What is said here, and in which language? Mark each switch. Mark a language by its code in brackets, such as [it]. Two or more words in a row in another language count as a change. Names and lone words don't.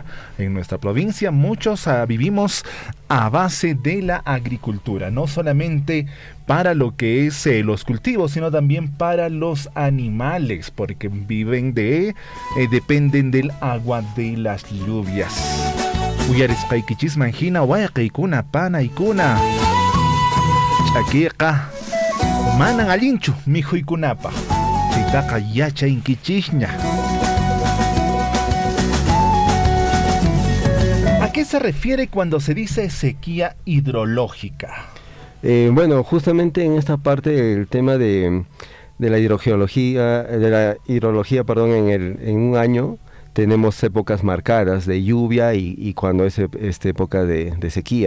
[es] En nuestra provincia muchos vivimos a base de la agricultura, no solamente para lo que es los cultivos, sino también para los animales, porque dependen del agua de las lluvias. [qu] Uyarisqaykichis manhina wayqaykuna panaykuna chakiqa manan allinchu mijuykunapaq. Chaytaqa yachaynkichishña. [es] ¿A qué se refiere cuando se dice sequía hidrológica? Bueno, justamente en esta parte el tema de la hidrogeología, en un año tenemos épocas marcadas de lluvia y cuando es época de sequía.